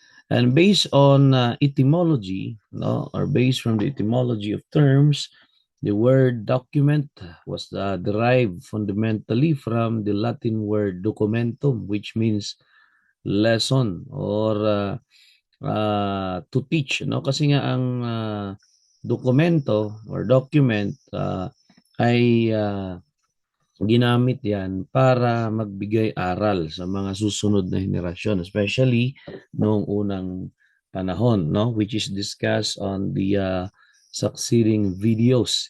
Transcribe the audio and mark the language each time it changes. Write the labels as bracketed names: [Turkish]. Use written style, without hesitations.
[English] And based on etymology, no, or based from the etymology of terms, the word document was derived fundamentally from the Latin word documentum, which means lesson or to teach, no? [Filipino] Kasi nga ang dokumento or document ay ginamit yan para magbigay aral sa mga susunod na henerasyon, especially noong unang panahon, no? [English] Which is discussed on the succeeding videos.